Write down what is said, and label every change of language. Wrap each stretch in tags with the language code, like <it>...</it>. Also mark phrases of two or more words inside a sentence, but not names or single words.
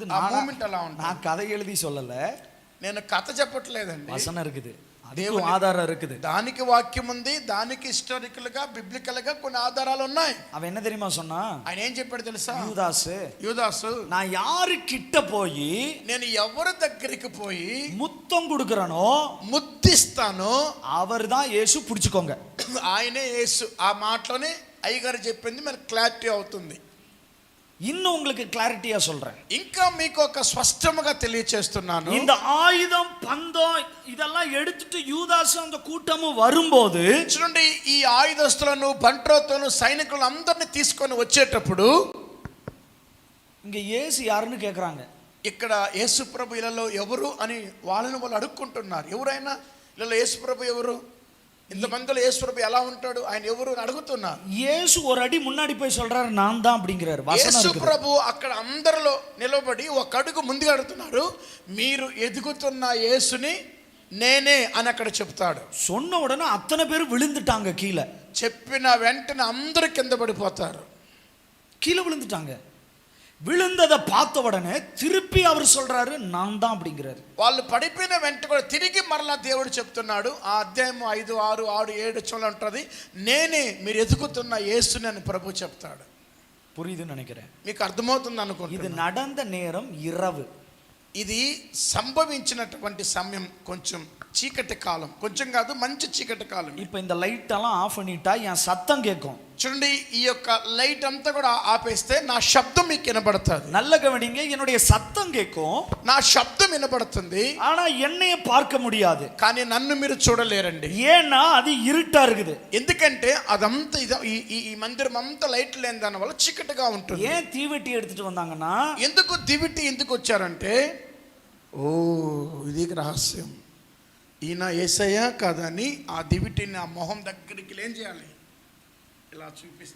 <te>మూమెంట్ అలా ఉంటుంది.</te> <ta>நான் கதை எழுதி சொல்லல,</ta> <te>నేను కథ చెప్పట్లేదండి,</te> <ta>வசனம் இருக்குது,</ta> <te>దేవుని</te> <ta>ఆధారం இருக்குது.</ta> <te>దానికి వాక్యం ఉంది, దానికి హిస్టారికల్ గా బిబ్లికల్ గా కొన్ని ఆధారాలు ఉన్నాయి.</te> <ta>அவன் என்ன தெரியுமா சொன்னா?</ta> <te>ఆయన ఏం చెప్పాడు తెలుసా?</te> <ta>யூதாசு, நான் யாரு கிட்ட போய்</ta> <te>నేను ఎవరి దగ్గరికి పోయి</te> <ta>முத்தம் கொடுக்கறனோ,</ta> <te>ముద్దిస్తానో</te> <ta>அவர்தான் యేసు, పుడుచుకోంగ.</ta> <te>ఆయనే యేసు. ఆ మాటలోనే అయ్యగారు చెప్పింది మనకు క్లారిటీ అవుతుంది.</te> <ta>இன்னும் உங்களுக்கு கிளாரிட்டியா சொல்றேன்,</ta> <te>ఇంకా మీకు ఒక స్పష్టంగా తెలియచేస్తున్నాను.</te> <ta>இந்த ஆயுதம் பந்தம் இதெல்லாம் எடுத்துட்டு யூதாசு அந்த கூட்டமும் வரும்போது,</ta> <te>చూడండి, ఈ ఆయుధస్తులను బంట్రోతులను సైనికులను అందరినీ తీసుకొని వచ్చేటప్పుడు</te> <ta>இங்க இயேசு யாருன்னு கேக்குறாங்க.</ta> <te>ఇక్కడ యేసు ప్రభు ఇళ్ళలో ఎవరు అని వాళ్ళని వాళ్ళు అడుక్కుంటున్నారు. ఎవరైనా ఇళ్ళలో యేసు ప్రభు ఎవరు, ఇంతమందిలో యేసు ప్రభు ఎలా ఉంటాడు, ఆయన ఎవరు అని అడుగుతున్నారు.</te> <ta>యేసు ஒரு அடி முன்னாடி போய் சொல்றாரு, நான் தான் அப்படிங்கிறாரு.</ta> <te>యేసు ప్రభు అక్కడ అందరిలో నిలబడి ఒక అడుగు ముందుగా అడుగుతున్నారు, మీరు ఎదుగుతున్న యేసుని నేనే అని అక్కడ చెప్తాడు.</te> <ta>சொன்ன உடனே அத்தனை பேர் விழுந்துட்டாங்க கீழே.</ta> <te>చెప్పిన వెంటనే అందరూ కింద పడిపోతారు,</te> <ta>கீழே விழுந்துட்டாங்க. விழுந்ததை பார்த்த உடனே திருப்பி அவர் சொல்றாரு, நான் தான் அப்படிங்கிறாரு.</ta> <te>వాళ్ళు పడిపోయిన వెంట కూడా తిరిగి మరలా దేవుడు చెప్తున్నాడు. ఆ అధ్యాయం 5, 6, 7 చోళ్ళ ఉంటుంది, నేనే మీరు ఎదుగుతున్న యేసుని అని ప్రభు చెప్తాడు.</te> <ta>புரியுதுன்னு நினைக்கிறேன்,</ta> <te>మీకు అర్థమవుతుంది అనుకుంటా.</te> <ta>இது நடந்த நேரம் இரவு,</ta> <te>ఇది సంభవించినటువంటి సమయం కొంచెం చీకటి కాలం, కొంచెం కాదు మంచి చీకటి కాలం.</te> <ta>இப்போ இந்த லைட் எல்லாம் ஆஃப் பண்ணிட்டா என் சத்தம் கேட்கும்.</ta> <te>చూడండి, ఈ యొక్క లైట్ అంతా కూడా ఆపేస్తే నా శబ్దం మీకు వినబడుతుంది.</te> <ta>நல்ல கவனிங்க, என்னுடைய சத்தம் கேட்கும்,</ta> <te>నా శబ్దం వినబడుతుంది,</te> <ta>ஆனா என்னைய பார்க்க முடியாது.</ta> <te>కానీ నన్ను మీరు చూడలేరండి.</te> <ta>ஏன்னா அது இருட்டா இருக்குது.</ta> <te>ఎందుకంటే అదంతా ఈ మందిరం అంతా లైట్ లేని దాని వల్ల చీకటిగా ఉంటుంది.</te> <ta>ஏன் தீவெட்டி எடுத்துட்டு வந்தாங்கன்னா,</ta> <te>ఎందుకు దివిటి ఎందుకు వచ్చారంటే, ఓ ఇది రహస్యం, ఈయన యేసయ్య కాదని ఆ దివిటిని ఆ మొహం దగ్గరికి ఏం చేయాలి, ఇలా చూపిస్తే</te>